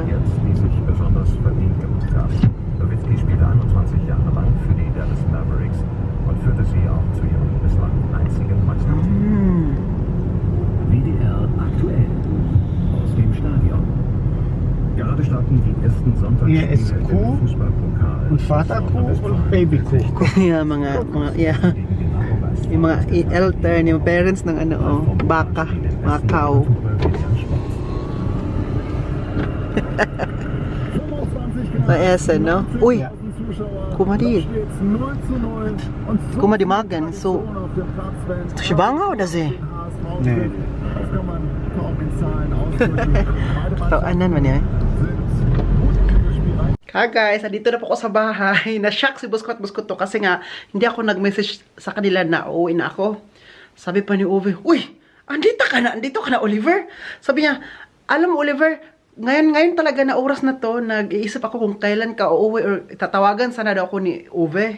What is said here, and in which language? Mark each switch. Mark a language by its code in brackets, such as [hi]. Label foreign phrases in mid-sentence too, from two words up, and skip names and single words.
[de] die sich besonders verdient gemacht haben. Nowitzki spielte 21 Jahre lang für die Dallas Mavericks und führte sie auch zu ihrem bislang einzigen Meistertitel. Mm. WDR aktuell aus dem Stadion. Gerade starten die ersten Hier ist Sonntagsspiele Kuh im Fußpokalpokal. Und Vaterkuh und Babykuh. [en] Yeah, yeah. [tl] Yung mga elder, yung parents ng ano, oh, baka, mga cow. Sa Essen, no? Uy, [de] guck mal die. Guck mal die Magen, so. Ist schwanger oder sie? Nee. [tl] Tauanan man yan. Hi guys, andito na po ako sa bahay. Na-shock si Busko at Busko to kasi nga hindi ako nag-message sa kanila na uuwi na ako. Sabi pa ni Uwe, uy, andito ka na Oliver. Sabi niya, Alam mo, Oliver, ngayon talaga na oras na to, nag-iisip ako kung kailan ka uuwi or tatawagan sana daw ako ni Uwe.